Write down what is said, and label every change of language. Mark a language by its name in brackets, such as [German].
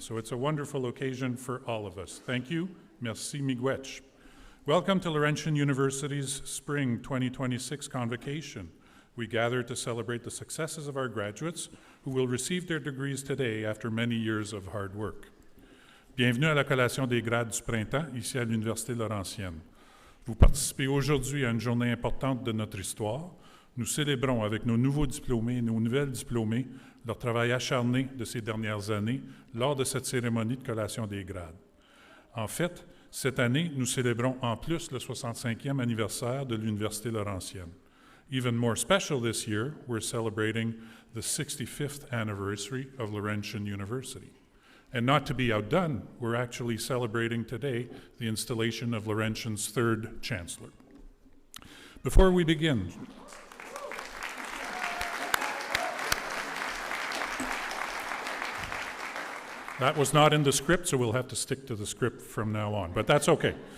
[English] So it's a wonderful occasion for all of us. Thank you. [French] Merci [English] miigwech. Welcome to Laurentian University's Spring 2026 Convocation. We gather to celebrate the successes of our graduates who will receive their degrees today after many years of hard work. [French] Bienvenue à la Collation des grades du printemps, ici à l'Université Laurentienne. Vous participez aujourd'hui à une journée importante de notre histoire. Nous célébrons avec nos nouveaux diplômés et nos nouvelles diplômées leur travail acharné de ces dernières années lors de cette cérémonie de collation des grades. En fait, cette année, nous célébrons en plus le 65e anniversaire de l'Université Laurentienne. [English] Even more special this year, we're celebrating the 65th anniversary of Laurentian University. And not to be outdone, we're actually celebrating today the installation of Laurentian's third chancellor. Before we begin, that was not in the script, so we'll have to stick to the script from now on, but that's okay.